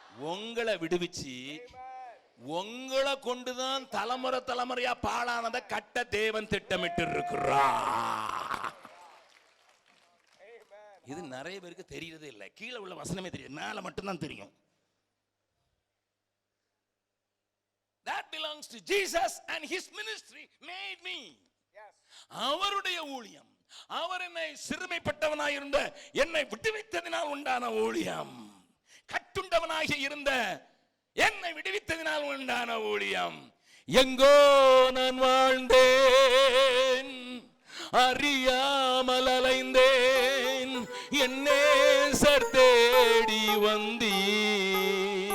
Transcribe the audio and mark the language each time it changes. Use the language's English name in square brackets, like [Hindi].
[Tamil] உங்களை விடுவிச்சு உங்களை கொண்டுதான் தலைமுறையா பாழானதை கட்ட தேவன் திட்டமிட்டு இருக்கிறார். இது நிறைய பேருக்கு தெரியறதே இல்லை. கீழே உள்ள வசனமே தெரியும், மேல மட்டும்தான் தெரியும். [English] That belongs to Jesus and his ministry made me. [Tamil] அவருடைய ஊழியம், அவர் என்னை சிறுமைப்பட்டவனாய் இருந்த என்னை விடுவித்ததினால் உண்டான ஊழியம், கட்டுண்டவனாக இருந்த என்னை விடுவித்ததினால் உண்டான ஊழியம். எங்கோ நான் வாழ்ந்தேன், அறியாமல் அலைந்தேன், என் நேசர் தேடி வந்தீர்.